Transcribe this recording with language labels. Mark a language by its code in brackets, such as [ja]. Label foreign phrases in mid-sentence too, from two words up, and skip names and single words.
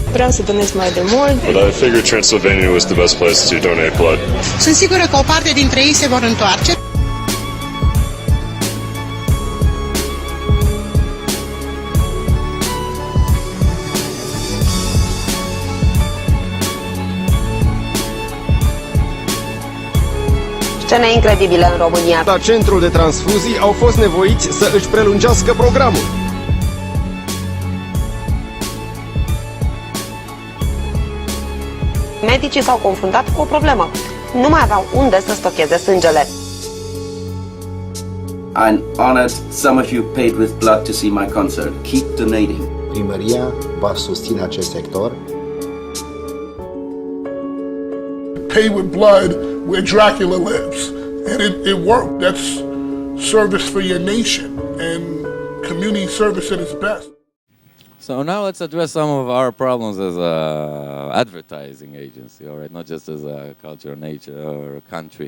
[ro] Vreau să donez mai de mult. [en] But I figured Transylvania was the best place to donate blood. [ro] Sunt sigură că o parte dintre ei se vor întoarce. Scene incredibile în România. La centrul de transfuzii au fost nevoiți să își prelungească programul. Medicii s-au confruntat cu o problemă. nu mai aveau unde să stocheze sângele. [en] I'm honored some of you paid with blood to see my concert. Keep donating. [ro] Primăria va susține acest sector. [en] Pay with blood where Dracula lives. And it worked. That's service for your nation and community service at its best. So now let's address some of our problems as a advertising agency, all right, not just as a culture, nature, or a country.